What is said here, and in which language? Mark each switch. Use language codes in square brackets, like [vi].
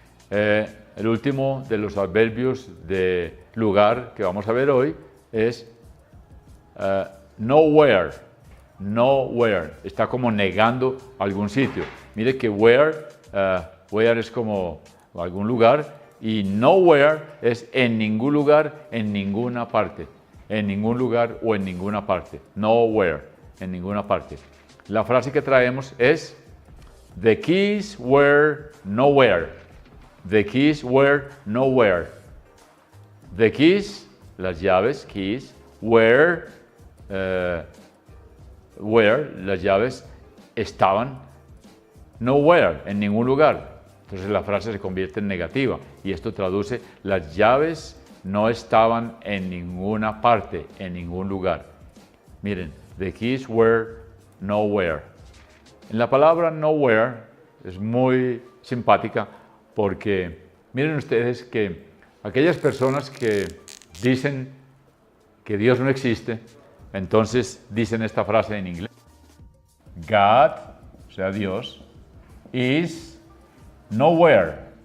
[es] El último de los adverbios de lugar que vamos a ver hoy es nowhere. Nowhere. Está como negando algún sitio. Mire que where es como algún lugar y nowhere es en ningún lugar, en ninguna parte. En ningún lugar o en ninguna parte. Nowhere, en ninguna parte. La frase que traemos es [en] the keys were nowhere. The keys were nowhere. [es] The keys, las llaves, keys, were, las llaves estaban nowhere, en ningún lugar. Entonces la frase se convierte en negativa y esto traduce las llaves no estaban en ninguna parte, en ningún lugar. [en] Miren, the keys were nowhere. [es] En la palabra nowhere es muy simpática porque miren ustedes que aquellas personas que dicen que Dios no existe, entonces dicen esta frase en inglés. [en] God, [es] o sea Dios, [en] is nowhere.